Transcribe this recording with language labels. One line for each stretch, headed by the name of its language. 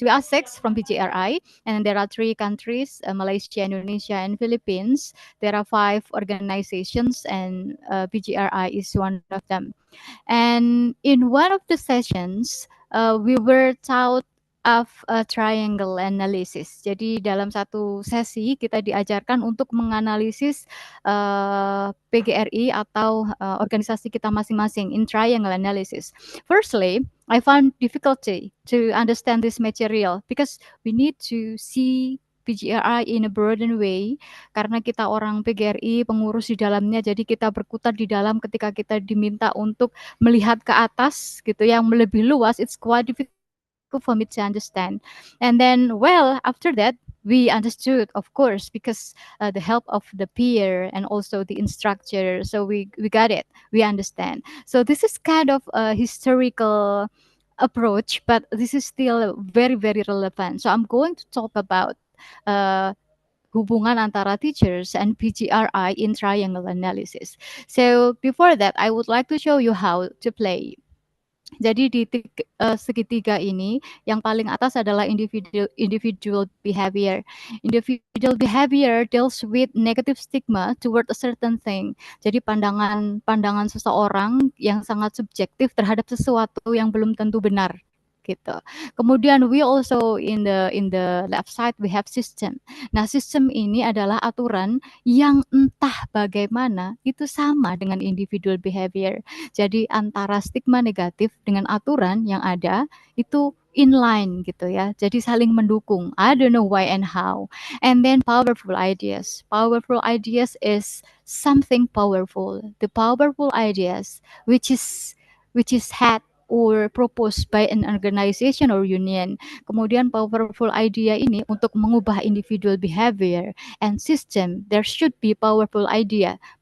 English: We are 6 from PGRI, and there are 3 countries, Malaysia, Indonesia, and Philippines. There are 5 organizations, and PGRI is one of them. And in one of the sessions, we were taught of triangle analysis.
Indonesian: Jadi dalam satu sesi kita diajarkan untuk menganalisis PGRI atau organisasi kita masing-masing
English: in triangle analysis. Firstly, I found difficulty to understand this material because we need to see PGRI in a broader way,
Indonesian: karena kita orang PGRI, pengurus di dalamnya, jadi kita berkutat di dalam ketika kita diminta untuk melihat ke atas gitu yang lebih luas.
English: It's quite difficult for me to understand. And then, well, after that, we understood, of course, because the help of the peer and also the instructor. So we got it. We understand. So this is kind of a historical approach, but this is still very, very relevant. So I'm going to talk about uh,
Indonesian: hubungan antara
English: teachers and PGRI in triangle analysis. So before that, I would like to show you how to play.
Indonesian: Jadi di segitiga ini yang paling atas adalah individual behavior.
English: Individual behavior deals with negative stigma toward a certain thing.
Indonesian: Jadi pandangan seseorang yang sangat subjektif terhadap sesuatu yang belum tentu benar gitu.
English: Kemudian we also in the left side we have system.
Indonesian: Nah, sistem ini adalah aturan yang entah bagaimana itu sama dengan individual behavior. Jadi antara stigma negatif dengan aturan yang ada itu inline gitu ya. Jadi saling mendukung.
English: I don't know why and how. And then powerful ideas. Powerful ideas is something powerful. The powerful ideas which is had or proposed by an organization or union. Kemudian powerful idea
Indonesian: ini untuk mengubah
English: individual behavior and system, there should be powerful idea.